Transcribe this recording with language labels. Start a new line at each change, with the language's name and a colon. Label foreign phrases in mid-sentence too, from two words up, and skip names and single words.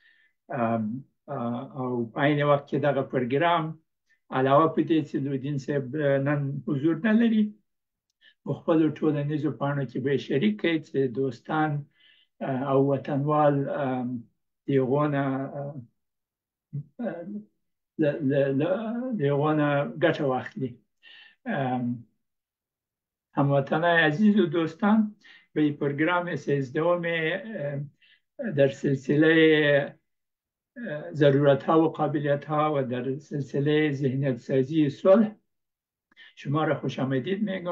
Pashto: او په عین وخت کې دغه پروګرام علاوه په دې چې لودین صاحب نن حضور نه لري، په خپلو ټولنیزو پاڼو کې به یې شریک کړئ چې دوستان او وطنوال د هغو نه ګټه واخلي.
Persian: هموطنای عزیز و دوستان، به پروگرام 13 در سلسله ضرورت ها و قابلیت ها و در سلسله ذهنیت سازی صلح شما را خوش آمدید میگم.